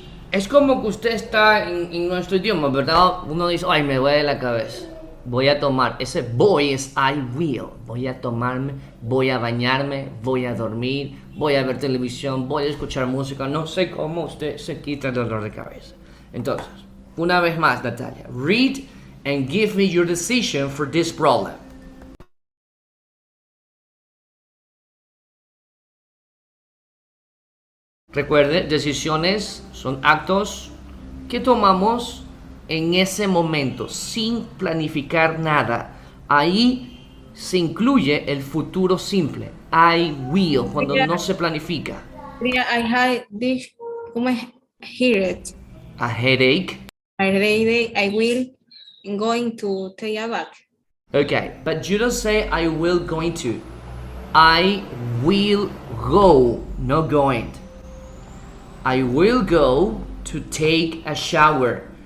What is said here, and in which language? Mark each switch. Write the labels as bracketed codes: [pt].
[es] Es como que usted está en nuestro idioma, ¿verdad? Uno dice, ay, me duele la cabeza. Voy a tomar. Ese voy es [en] I will. [es] Voy a tomarme, voy a bañarme, voy a dormir, voy a ver televisión, voy a escuchar música. No sé cómo usted se quita el dolor de cabeza. Entonces, una vez más, Natalia. [en] Read and give me your decision for this problem. [es] Recuerde, decisiones son actos que tomamos en ese momento sin planificar nada. Ahí se incluye el futuro simple. [en] I will, [es] cuando no se planifica. [en] I had this, [es] ¿cómo es? [en] Headache. A headache. I will going to take a bath. Okay, but you don't say I will going to. I will go, not going. I will go to take a shower.